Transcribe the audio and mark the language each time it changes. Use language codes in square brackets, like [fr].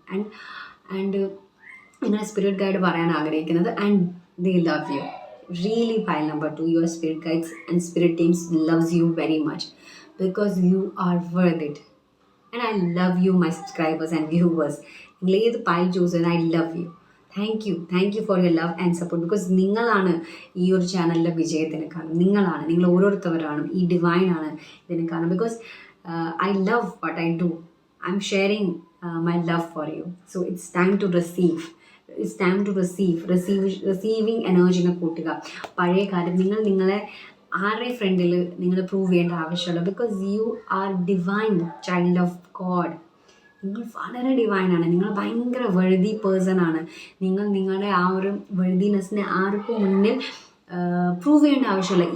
[ml] And നിങ്ങളുടെ spirit guide പറയാൻ ആഗ്രഹിക്കുന്നത് [en] and they love you. Really, pile number 2, your spirit guides and spirit teams loves you very much because you are worth it. And I love you, my subscribers and viewers. [ml] നിങ്ങൾ ഏത് pile choose ചെയ്ത് [en] I love you. Thank you for your love and support. [ml] Because നിങ്ങളാണ് ഈ ഒരു ചാനലിലെ വിജയത്തിന് കാരണം. നിങ്ങൾ ഓരോരുത്തവരാണ് ഈ ഡിവൈനാണ് ഇതിന് കാരണം. [en] Because I love what I do. I'm sharing my love for you. So it's time to receive. It's time to receiving [ml] എനർജിനെ കൂട്ടുക. പഴയ കാലം നിങ്ങളെ ആരുടെ ഫ്രണ്ടിൽ നിങ്ങൾ പ്രൂവ് ചെയ്യേണ്ട ആവശ്യമുള്ള. [en] Because you are divine child of God. [ml] നിങ്ങൾ വളരെ ഡിവൈനാണ്. നിങ്ങൾ ഭയങ്കര വെഴുതി പേഴ്സൺ ആണ്. നിങ്ങളുടെ ആ ഒരു വെഴുതിനെസ്സിനെ ആർക്കും മുന്നിൽ പ്രൂവ് ചെയ്യേണ്ട ആവശ്യമില്ല.